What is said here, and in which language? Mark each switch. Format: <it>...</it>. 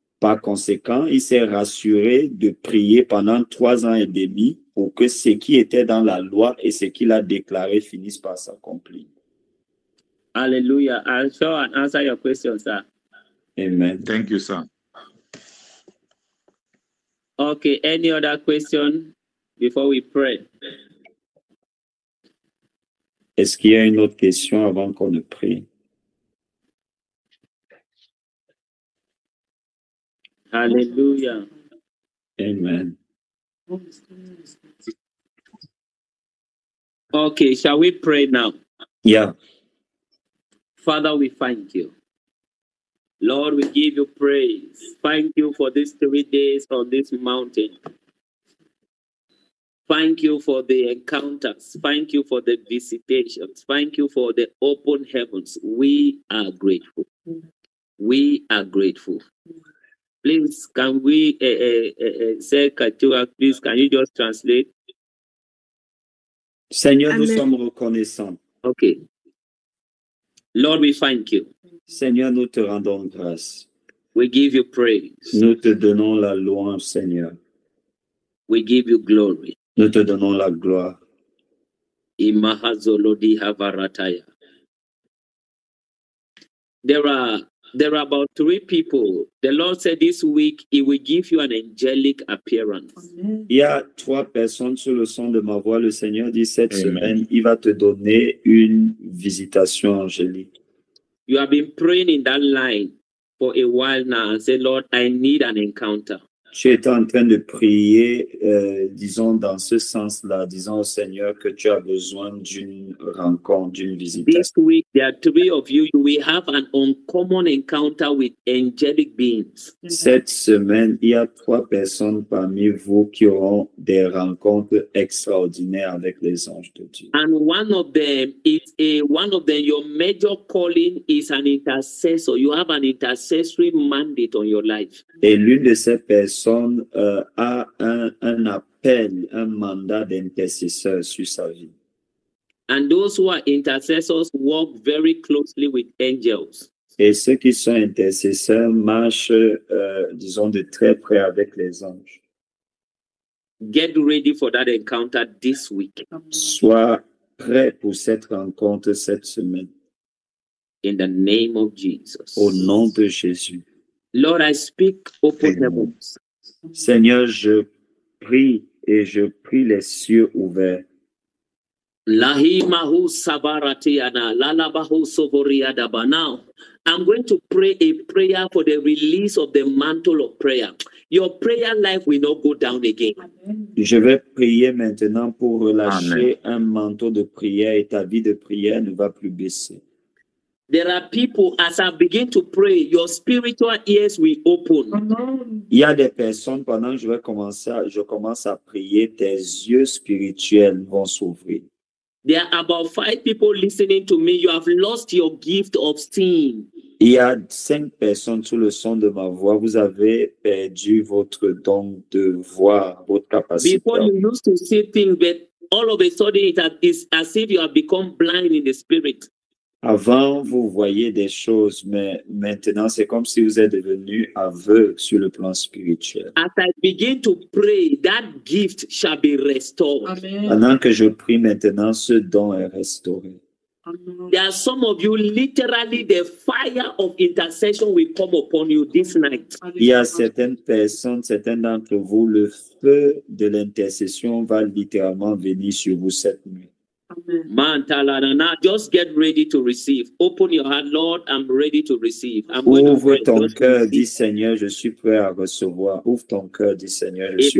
<fr>Par conséquent, il s'est rassuré de prier pendant 3 ans et demi pour que ce qui était dans la loi et ce qu'il a déclaré finisse par s'accomplir.</fr> <en>Hallelujah. I'll show and answer your question, sir. Amen. Thank you, sir. Okay, any other question before we pray?</en> <fr>Est-ce qu'il y a une autre question avant qu'on ne prie?</fr> <en>Hallelujah. Amen. Okay, shall we pray now? Yeah. Father, we thank you. Lord, we give you praise. Thank you for these 3 days on this mountain. Thank you for the encounters. Thank you for the visitations. Thank you for the open heavens. We are grateful. We are grateful. Please, can we say, Katua, please, can you just translate?</en> <fr>Seigneur, nous sommes reconnaissants.</fr> <en>Okay. Lord, we thank you.</en> <fr>Seigneur, nous te rendons grâce.</fr> <en>We give you praise.</en> <fr>Nous te donnons la louange, Seigneur.</fr> <en>We give you glory.</en> <fr>Nous te donnons la gloire. Imahazolodi havarataya.</fr> <en>There are about 3 people. The Lord said this week He will give you an angelic appearance.</en> <fr>Il y a 3 personnes sur le son de ma voix. Le Seigneur dit cette</fr> <en>Amen.</en> <fr>semaine, il va te donner une visitation angélique.</fr> <en>You have been praying in that line for a while now and say, Lord, I need an encounter.</en> <fr>Tu étais en train de prier, disons, dans ce sens-là, disons au Seigneur que tu as besoin d'une rencontre, d'une</fr> <en>This</en> <fr>visitation.</fr> <en>week, there are 3 of you. You will have an uncommon encounter with angelic beings.</en> <fr>Cette semaine, il y a 3 personnes parmi vous qui auront des rencontres extraordinaires avec les anges de Dieu.</fr> <en>And one of them, your major calling is an intercessor. You have an intercessory mandate on your life.</en> <fr>Et l'une de ces personnes a un appel, un mandat d'intercesseur sur sa vie.</fr> <en>And those who are intercessors work very closely with angels.</en> <fr>Et ceux qui sont intercesseurs marchent, disons, de très près avec les anges.</fr> <en>Get ready for that encounter this week.</en> <fr>Sois prêt pour cette rencontre cette semaine.</fr> <en>In the name of Jesus.</en> <fr>Au nom de Jésus.</fr> <en>Lord, I speak open heavens.</en> <fr>Seigneur, je prie et je prie les cieux ouverts. Lahimahu sabaratiana, lalabahu soboriadaba.</fr> <en>Now, I'm going to pray a prayer for the release of the mantle of prayer. Your prayer life will not go down again.</en> <fr>Je vais prier maintenant pour relâcher un manteau de prière et ta vie de prière ne va plus baisser.</fr> <en>There are people, as I begin to pray, your spiritual ears will open.</en> <fr>Il y a des personnes, pendant que je commence à prier, tes yeux spirituels vont s'ouvrir.</fr> <en>There are about 5 people listening to me. You have lost your gift of seeing.</en> <fr>Il y a 5 personnes sous le son de ma voix. Vous avez perdu votre don de voir, votre capacité.</fr> <en>Before you used to see things, but all of a sudden it's as if you have become blind in the spirit.</en> <fr>Avant, vous voyez des choses, mais maintenant, c'est comme si vous êtes devenu aveugle sur le plan spirituel.</fr> <en>As I begin to pray, that gift shall be restored. Amen.</en> <fr>Pendant que je prie maintenant, ce don est restauré.</fr> <en>There are some of you, literally, the fire of intercession will come upon you this night.</en> <fr>Il y a certaines personnes, certains d'entre vous, le feu de l'intercession va littéralement venir sur vous cette nuit.</fr> <en>Man, talanana, just get ready to receive. Open your heart, Lord. I'm ready to receive. I'm going to</en> <fr>Ouvre</fr> <en>pray.</en> <fr>ton</fr> <en>Just</en> <fr>cœur,</fr> <en>receive.</en> <fr>dis Seigneur, je suis prêt à recevoir. Ouvre ton cœur, dis Seigneur, je suis</fr>